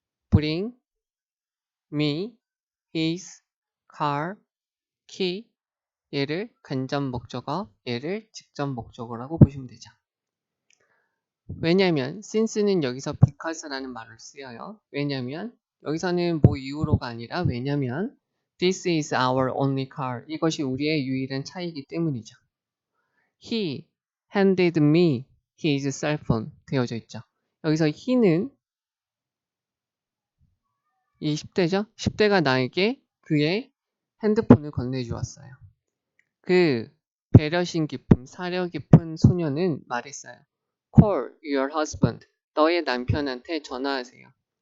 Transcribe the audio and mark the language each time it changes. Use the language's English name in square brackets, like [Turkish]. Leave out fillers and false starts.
[English] bring me his car key [Korean] 얘를 간접 목적어 얘를 직접 목적어라고 보시면 되죠. 왜냐면 since는 여기서 because라는 말을 쓰여요. 왜냐면 여기서는 뭐 이유로가 아니라 왜냐면 [English] this is our only car [Korean] 이것이 우리의 유일한 차이기 때문이죠. [English] He handed me his cell phone [Korean] 되어져 있죠. 여기서 he는 이 10대죠. 10대가 나에게 그의 핸드폰을 건네주었어요. 그 배려심 깊은 사려 깊은 소녀는 말했어요. [English] Call your husband. [Korean] 너의 남편한테 전화하세요.